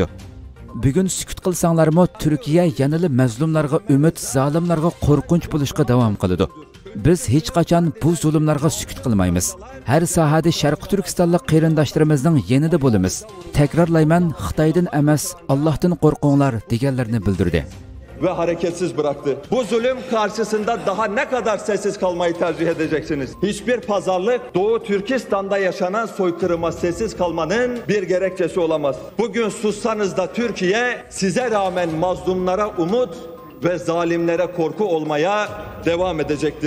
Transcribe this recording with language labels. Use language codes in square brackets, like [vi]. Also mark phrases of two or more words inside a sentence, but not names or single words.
[uz] Bugun sukut qilsanglarmi, Turkiya yanada mazlumlarga umid, zolimlarga qo'rqinch bo'lishga davom qiladi. Biz hech qachon bu zulmlarga sukut qilmaymiz. Har sohada Sharq Turkistonlik qarindoshlarimizning yanida bo'lamiz. Takrorlayman, Xitoydan emas, Allohdan qo'rqinglar deganlarni bildirdi. [tr] Ve hareketsiz bıraktı. Bu zulüm karşısında daha ne kadar sessiz kalmayı tercih edeceksiniz? Hiçbir pazarlık Doğu Türkistan'da yaşanan soykırıma sessiz kalmanın bir gerekçesi olamaz. Bugün sussanız da Türkiye size rağmen mazlumlara umut ve zalimlere korku olmaya devam edecektir.